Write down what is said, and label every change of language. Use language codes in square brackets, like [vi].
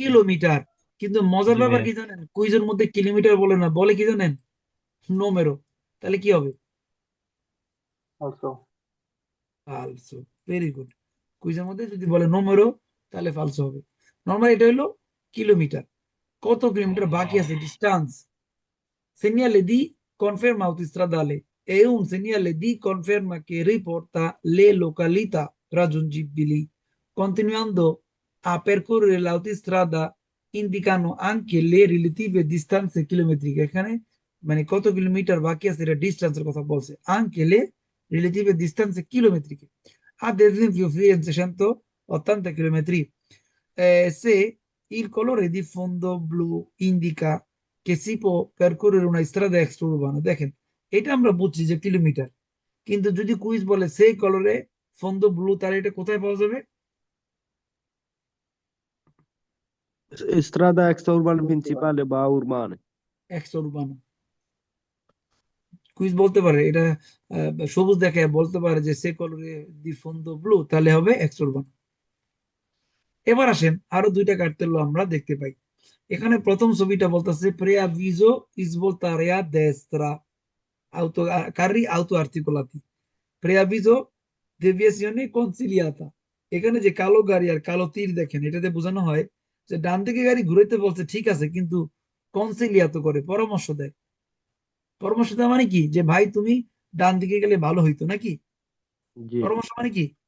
[bn] Kilometre. কিন্তু মজার জি ব্যাপার ভাইয়া। কি জানেন? কুইজের মধ্যে কিলোমিটার বলে না, বলে কি জানেন? নোমেরো। তাহলে কি হবে? ফালসো। [en] Very good. [bn] কুইজের মধ্যে যদি বলে নোমেরো তাহলে ফালসো হবে। নরমালি এটা হলো কিলোমিটার। কত কিলোমিটার বাকি আছে? Distance. [it] Segnale di conferma autostradale è un segnale di conferma che riporta le località raggiungibili. Continuando a percorrere l'autostrada indicano anche le relative distanze chilometriche। [bn] এখানে মানে কত কিলোমিটার বাকি আছে এটা ডিস্টেন্সের কথা বলছে। [it] Anche le relative distanze chilometriche. Ad esempio Firenze 180 chilometri. Se il colore di fondo blu indica che si può percorrere una strada extraurbana, [bn] দেখেন এটা আমরা বুঝছি যে কিলোমিটার, কিন্তু যদি কুইজ বলে সেই কালারে ফন্দ ব্লু, তাহলে এটা কোথায় পাওয়া যাবে? [it] Strada extraurbana principale [bn] বা [it] urbana। [bn] এক্সউরবানা। কুইজ বলতে পারে এটা সবুজ দেখায় বলতে পারে যে সে কালারে দি ফন্দ ব্লু, তাহলে হবে এক্সউরবানা। এবার আসেন আরো দুইটা কার্তেল আমরা দেখতে পাই। এখানে প্রথম ছবিটা বলতেছে [it] preavviso svoltare a destra auto carri auto articolati, preavviso deviazione consigliata। [bn] এখানে যে কালো গাড়ি আর কালো তীর দেখেন, এটাতে বোঝানো হয় যে ডান দিকে গাড়ি ঘুরাইতে বলছে ঠিক আছে, কিন্তু কনসিলিয়াতো করে, পরামর্শ দেয়। পরামর্শ দেওয়া মানে কি? যে ভাই তুমি ডান দিকে গেলে ভালো হইতো নাকি? জি। পরামর্শ মানে কি?